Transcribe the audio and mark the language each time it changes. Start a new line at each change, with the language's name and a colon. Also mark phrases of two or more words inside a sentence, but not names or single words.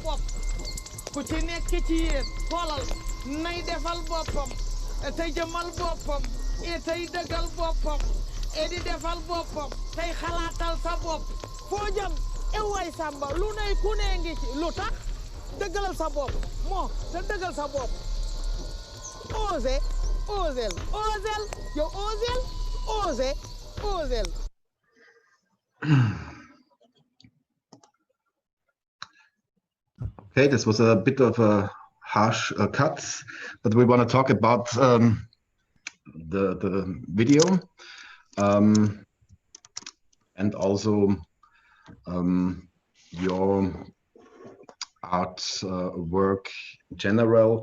Wolof: bopp ku ci nekk ci yéen xoolal nay defal boppam tey jëmal boppam et tey dëggal boppam et di defal boppam tey xalaatal sa bopp foo jëm way samba lu ne ku ne ngi ci lu tax dëggalal sa bopp moo te dëggal sa bopp osel yow osel
English: Okay, this was a bit of a harsh cut, but we want to talk about the video and also your art work in general.